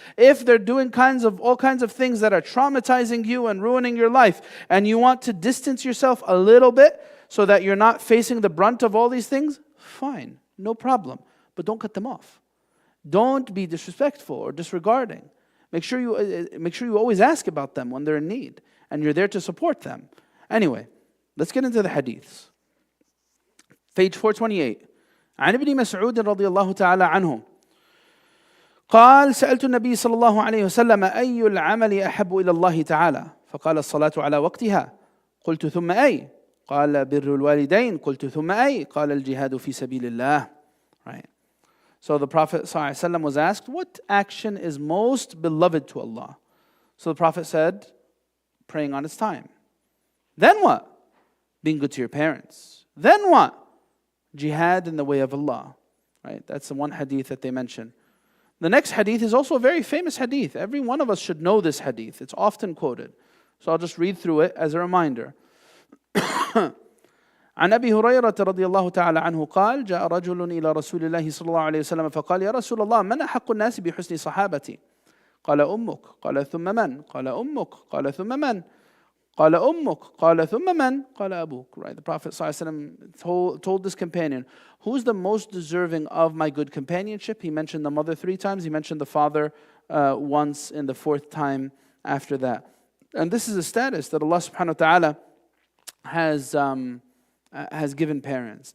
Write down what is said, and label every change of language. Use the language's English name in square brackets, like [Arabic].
[English] If they're doing all kinds of things that are traumatizing you and ruining your life, and you want to distance yourself a little bit so that you're not facing the brunt of all these things, fine, no problem. But don't cut them off. Don't be disrespectful or disregarding. Make sure you always ask about them when they're in need, and you're there to support them. Anyway, let's get into the hadiths. Page 428. [Arabic] عن ابن مسعود رضي الله تعالى عنه قال سألت النبي صلى الله عليه وسلم أي العمل أحب إلى الله تعالى فقال الصلاة على وقتها قلت ثم أي قال بر الوالدين قلت ثم أي قال الجهاد في سبيل الله. [English] Right. So the Prophet ﷺ was asked, what action is most beloved to Allah? So the Prophet said, praying on its time. Then what? Being good to your parents. Then what? Jihad in the way of Allah. Right? That's the one hadith that they mention. The next hadith is also a very famous hadith. Every one of us should know this hadith. It's often quoted. So I'll just read through it as a reminder. [Arabic] عن أبي هريرة رضي الله تعالى عنه قال جاء رجل إلى رسول الله صلى الله عليه وسلم فقال يا رسول الله من أحق الناس بحسن صحابتي؟ قال أمك قال ثم من؟ قال أمك قال ثم من؟ قال أمك قال ثم من؟ قال أبوك. [English] Right, the Prophet ﷺ told this companion, who's the most deserving of my good companionship? He mentioned the mother 3 times. He mentioned the father once in the 4th time after that. And this is a status that Allah subhanahu wa ta'ala has given parents.